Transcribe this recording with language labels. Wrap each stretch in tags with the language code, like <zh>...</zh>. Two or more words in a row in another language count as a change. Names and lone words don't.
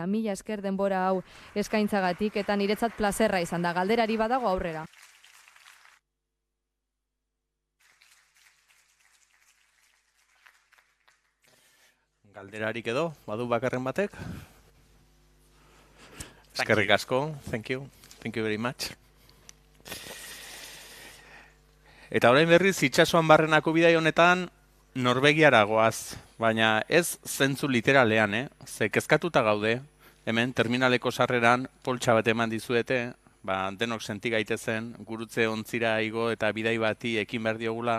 <eu>Mila esker denbora hau eskaintzagatik eta niretzat plazerra izan da. Galderari badago aurrera. Galderarik edo, badu bakarren batek? Eskerrik asko,</eu> <en>thank you very much.</en> <eu>Eta orain berriz itsasoan barrenako bidai honetan Norvegiara goaz, baina ez zentzu literalean, ze kezkatuta gaude, hemen terminaleko sarreran poltsa bat eman dizuete, denok senti gaitezen, gurutze ontzira igo eta bidai bati ekin behar diogula.</eu>